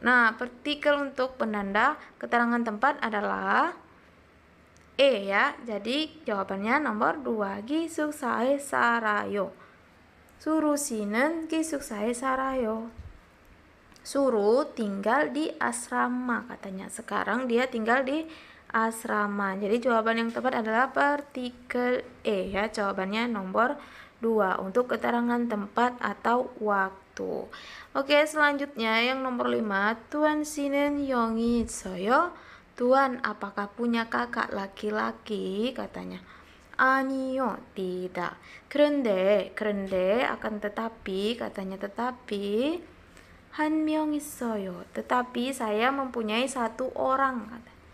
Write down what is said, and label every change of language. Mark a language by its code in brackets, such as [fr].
[id] Nah, partikel untuk penanda keterangan tempat adalah ya. Jadi jawabannya nomor 2, [ko] 기숙사에 살아요. Suru 씨는 기숙사에 살아요. [id] Suru tinggal di asrama, katanya. Sekarang dia tinggal di asrama. Jadi jawaban yang tepat adalah partikel ya. Jawabannya nomor 2 untuk keterangan tempat atau waktu. Oke, selanjutnya yang nomor 5. [ko] Tuan 씨는 형이 있어요? [id] Tuan apakah punya kakak laki-laki, katanya. [ko] 아니요, [id] tidak. [ko] 그런데 [id] akan tetapi, katanya tetapi [ko] 한 명 있어요. [id] Tetapi saya mempunyai satu orang, kata.